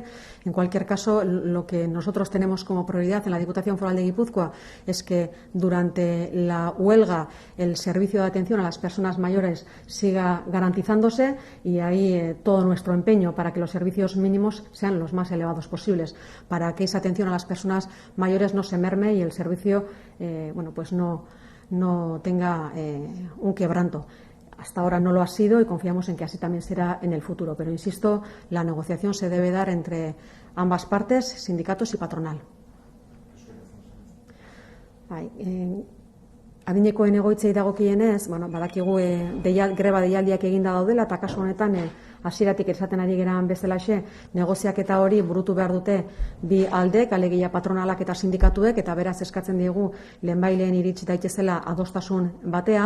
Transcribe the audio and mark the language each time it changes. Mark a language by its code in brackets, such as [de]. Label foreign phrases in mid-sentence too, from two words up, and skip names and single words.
[es] En cualquier caso, lo que nosotros tenemos como prioridad en la Diputación Foral de Guipúzcoa es que durante la huelga el servicio de atención a las personas mayores siga garantizándose, y ahí todo nuestro empeño para que los servicios mínimos sean los más elevados posibles, para que esa atención a las personas mayores no se merme y el servicio no tenga un quebranto. Hasta ahora no lo ha sido y confiamos en que así también será en el futuro. Pero, insisto, la negociación se debe dar entre ambas partes, sindicatos y patronal. [eu] Adinekoen egoitzei dagokienez, badakigu greba deialdiak eginda daudela, eta kasu honetan hasieratik esaten ari geran bezalaxe, negoziaketa hori burutu behar dute bi aldek, alegia patronalak eta sindikatuek, eta beraz eskatzen diegu lehenbaileen iritsi daitezela adostasun batea.